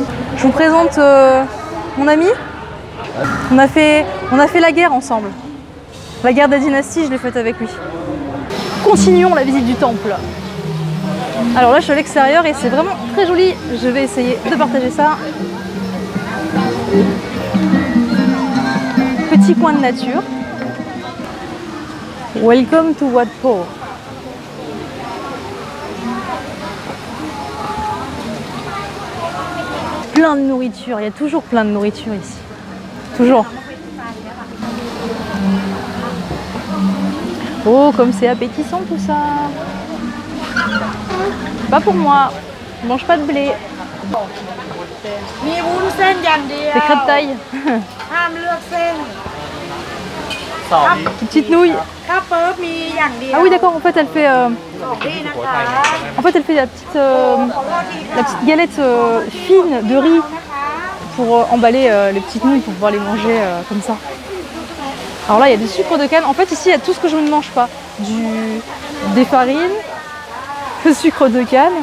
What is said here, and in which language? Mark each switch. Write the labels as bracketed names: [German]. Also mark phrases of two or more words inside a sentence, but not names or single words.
[French] Je vous présente mon ami. On a fait la guerre ensemble. La guerre des dynasties, je l'ai faite avec lui. Continuons la visite du temple. Alors là, je suis à l'extérieur et c'est vraiment très joli. Je vais essayer de partager ça. Petit coin de nature. [English] Welcome to Wat Pho. [French] Plein de nourriture, il y a toujours plein de nourriture ici. Toujours. Oh, comme c'est appétissant tout ça. Pas pour moi. Je mange pas de blé. [Thai] มีวุ้นเส้นอย่างเดียว [French] Des crêpes taille. [Thai] ห้ามเลือกเส้น [French] Des petites nouilles. [Thai] ข้าวเปิ๊บมีอย่างเดียว [French] Ah oui d'accord, en fait elle fait [Thai] นี่นะคะ [French] la petite galette fine de riz pour emballer les petites nouilles pour pouvoir les manger comme ça. Alors là il y a du sucre de canne. En fait ici il y a tout ce que je ne mange pas. Des farines, le sucre de canne.